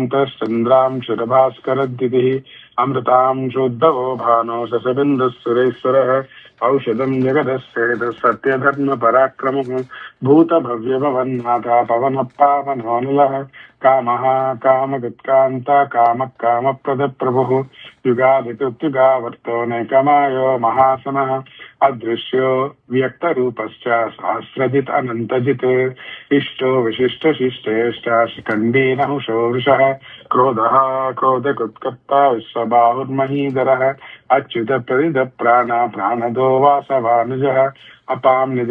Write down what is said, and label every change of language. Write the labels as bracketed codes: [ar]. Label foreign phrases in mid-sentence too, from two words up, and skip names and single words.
[sa] మంతశ్చంద్రాంశురభాస్కరద్యుతిః అమృతాంశోద్ధవో భానో శశబిందుఃసురేశ్వరः ఔషధం జగదస్సేద సత్యధర్మ పరాక్రమః భూతభవ్యభవన్నాథ పవన పావనోనిలః కామః కామగత్కాంత కామ కామప్రద ప్రభుః యుగాదికృత్యుగావర్తో నైకమాయో మహాసనః अदृश्यो व्यक्तरूपश्च सहस्रजित् अनन्तजित् इष्टो विशिष्टशिष्टेष्ट शिखण्डी नहुषो वृषः क्रोधः क्रोधकृत्कर्ता विश्वबाहुर्महीधरः अच्युतप्रदिदप्राण प्राणदो वासवानुजः अपां